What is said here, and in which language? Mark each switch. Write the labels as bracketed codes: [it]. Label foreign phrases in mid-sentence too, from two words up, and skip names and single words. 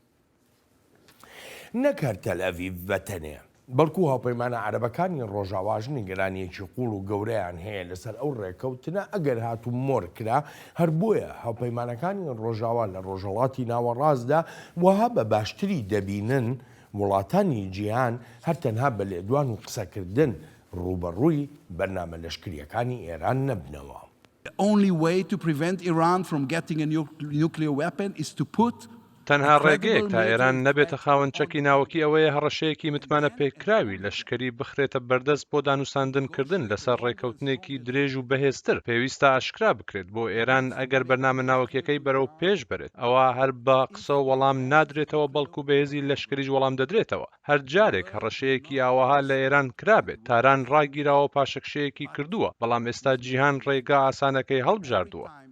[ckb] نەکەر تەل ئەڤیڤ بەتەنێ بەڵکو هاوپەیمانە عەرەبەکانی ڕۆژاواژ نیگەرانیەکی قوڵ و گەورەیان هەیە لەسەر ئەو ڕێکەوتنە ئەگەر هاتوو مۆر کرا هەر بۆیە هاوپەیمانەکانی ڕۆژاوا لە ڕۆژهەڵاتی ناوەڕاستدا وەها بە باشتری دەبینن وڵاتانی جیهان هەر تەنها بە لێدوان و قسەکردن ڕوبەڕووی بەرنامە لەشکریەکانی ئێران نەبنەوە. [en] The only way to prevent Iran from getting a nuclear weapon is to put [ckb] تەنها ڕێگەیەک تا ئێران نەبێتە خاوەنچەکی ناوەکی ئەوەیە هەڕەشەیەکی متمانە پێکراوی لەشکری بخرێتە بەردەست بۆ دانوستاندنکردن لەسەر ڕێکەوتنێکی درێژ و بەهێزتر پێویستە ئاشکرا بکرێت بۆ ئێران ئەگەر بەرنامە ناوەکیەکەی بەرەو پێش بێت ئەوە هەر بە قسە و وەڵام نادرێتەوە بەڵکو بەهێزی لەشکریش وەڵام دەدرێتەوە هەر جارێک هەڕەشەیەکی ئاوەها لە ئێران کرابێت تاران ڕاگیراوە پاشەکشەیەکی کردووە بەڵام ئێستا جیهان ڕێگا ئاسانەکەی هەڵبژاردووە.